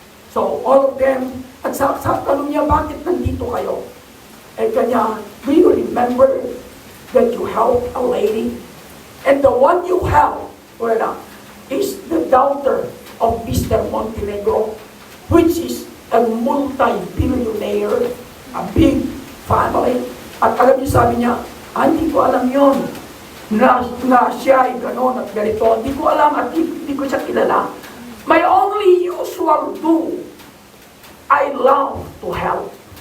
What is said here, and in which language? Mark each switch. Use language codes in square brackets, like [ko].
[en] So all of them, [tl] at sa tanong niya, bakit nandito kayo? [en] Kanya, do you remember that you helped a lady? And the one you helped, is the daughter of Mr. Montenegro, which is a multi-billionaire, a big family. [tl] At alam niyo, sabi niya, hindi ko alam yun, na siya ay gano'n at ganito. Hindi ko alam at hindi ko siya kilala. [en] My only usual do, I love to help.